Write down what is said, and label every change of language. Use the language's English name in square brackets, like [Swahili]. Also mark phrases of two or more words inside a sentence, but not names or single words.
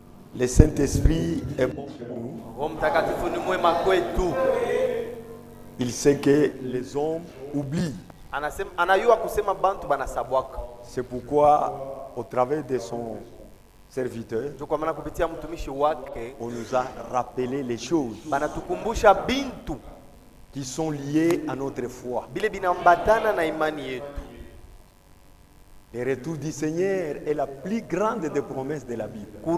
[French] Le Saint-Esprit est bon pour nous. [Swahili] Roho Mtakatifu ni mwema kwetu. [French] Il sait que les hommes oublient. [Swahili] Anayua kusema bantu banasabwaka. [French] C'est pourquoi, au travers de son serviteur, on nous a rappelé les choses qui sont liées à notre foi. Le retour du Seigneur est la plus grande des promesses de la Bible.